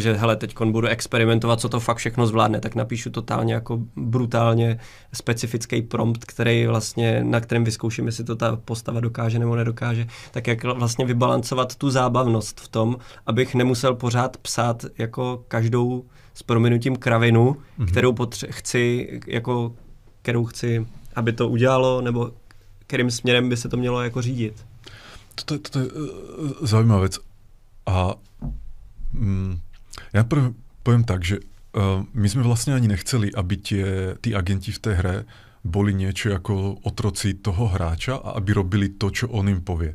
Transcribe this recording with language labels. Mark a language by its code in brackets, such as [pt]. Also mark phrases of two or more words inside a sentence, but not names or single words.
[cs] že hele, teď budu experimentovat, co to fakt všechno zvládne, tak napíšu totálně jako brutálně specifický prompt, který vlastně, na kterém vyzkouším, jestli to ta postava dokáže nebo nedokáže, tak jak vlastně vybalancovat tu zábavnost v tom, abych nemusel pořád psát jako každou s prominutím kravinu, kterou chci, aby to udělalo, nebo kterým směrem by se to mělo jako řídit. [sk] To je zaujímavá vec. A ja poviem tak, že my sme vlastne ani nechceli, aby tí agenti v tej hre boli niečo ako otroci toho hráča a aby robili to, čo on im povie.